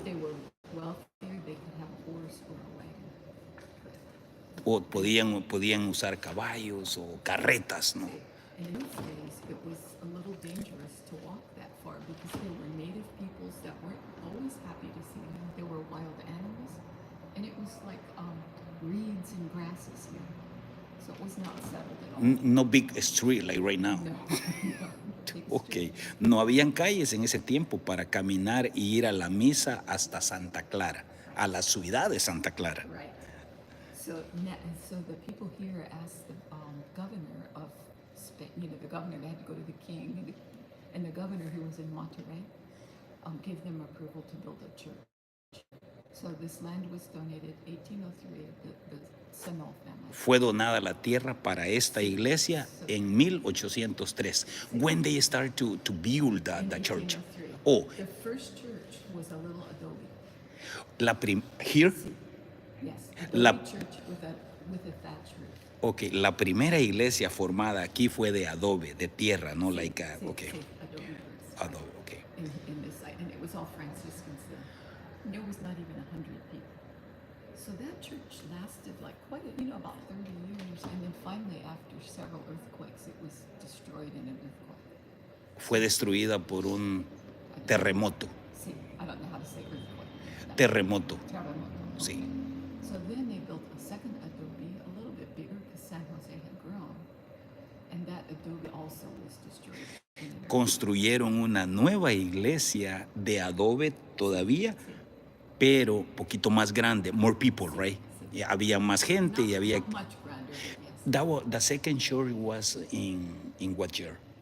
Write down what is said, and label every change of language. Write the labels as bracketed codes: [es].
[en] They were wealthier, they could have a horse or a wagon. [es] O podían usar caballos o carretas, ¿no? [en] And in those days, it was a little dangerous to walk that far because there were native peoples that weren't always happy to see them. There were wild animals, and it was like reeds and grasses here. So it was not settled at all. No big street like right now. No, no. Big Ok, street. [es] no habían calles en ese tiempo para caminar y ir a la misa hasta Santa Clara, a la ciudad de Santa Clara. [en] Right. So, so the people here asked the governor of Spain, the governor, they had to go to the king, and the governor who was in Monterrey gave them approval to build a church. So this land was donated 1803, the Sanol family. [es] Fue donada la tierra para esta iglesia en 1803. [en] When they start to build the church. 1803. Oh, The first church was a little adobe. Here. Yes, [es] La- [en] adobe church with a thatch roof. [es] Ok, la primera iglesia formada aquí fue de adobe, de tierra, [en] no like [es] Sí, ok, [en] sí, adobe roofs. adobe, ok. In this site, and it was all Franciscans then. There was not even 100 people. So that church lasted like about 30 years, and then finally, after several earthquakes, it was destroyed in an earthquake. [es] Fue destruida por un terremoto. [en] Sí, I don't know how to say earthquake. [es] Terremoto, Terremoto. sí. [en] So then they built a second adobe, a little bit bigger because San Jose had grown, and that adobe also was destroyed. In an earthquake. [es] Construyeron una nueva iglesia de adobe todavía, pero poquito más grande, [en] more people, right? [es] Y había más gente y había. [en] Not much grander, but yes. The second church was in what year?